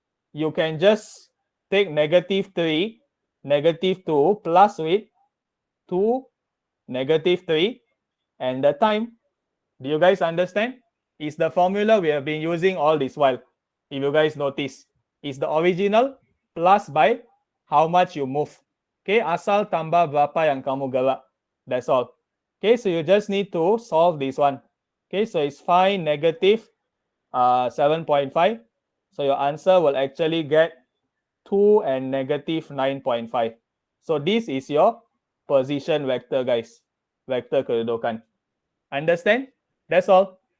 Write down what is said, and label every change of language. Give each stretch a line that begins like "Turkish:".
English: You can just take -3, -2 plus with 2, -3, and the time. Do you guys understand? Is the formula we have been using all this while. if you guys notice, is the original plus by how much you move.
Malay: Okay, asal tambah berapa yang kamu gerak.
English: That's all. Okay, so you just need to solve this one. Okay, so it's 5 negative 7.5. So your answer will actually get 2 and negative 9.5. So this is your position vector, guys. Vector kedudukan. Understand? That's all.